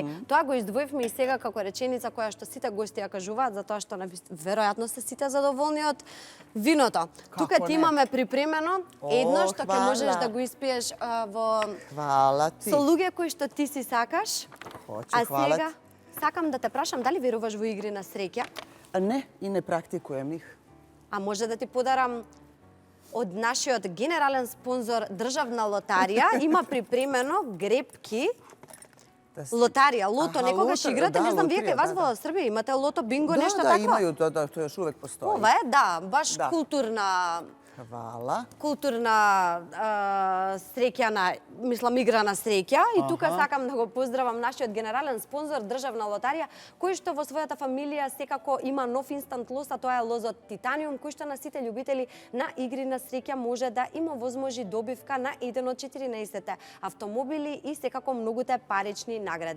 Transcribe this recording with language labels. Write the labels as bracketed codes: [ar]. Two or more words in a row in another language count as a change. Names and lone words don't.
[mk] Тоа го издвоивме и сега како реченица која што сите гости ја кажуваат, затоа што веројатно се сите задоволни од виното. Тука ти не? имаме припремено едно што ќе [sr] хвала. [mk] можеш да го испиеш во [sr] Hvala ti. [mk] со луѓе кои што ти си сакаш. [sr] Hoću, [mk] А [sr] hvala [mk] сега [sr] ti. [mk] сакам да те прашам дали веруваш во игри на среќа? [sr] A ne, i ne praktikujem ih. [mk] А може да ти подарам од нашиот генерален спонзор Државна лотарија има припремено грепки. [sr] Da si- [mk] Лотарија, лото, Аха, некогаш лото, играте, да, не знам, вие лотерија, кај вас да, во Србија имате лото, бинго, [sr] Da, [mk] нешто [sr] da, [mk] такво? [sr] imaju, da, to još uvek postoji. [mk] Ова е, да, баш Да. културна [sr] Hvala. [mk] среќана, мислам, игра на среќа. И тука сакам да го поздравам нашиот генерален спонзор, Државна лотарија, кој што во својата фамилија секако има нов инстант лоз, а тоа е лозот Титаниум, кој што на сите љубители на игри на среќа може да има возможи добивка на еден од 14 автомобили и секако многуте парични награди.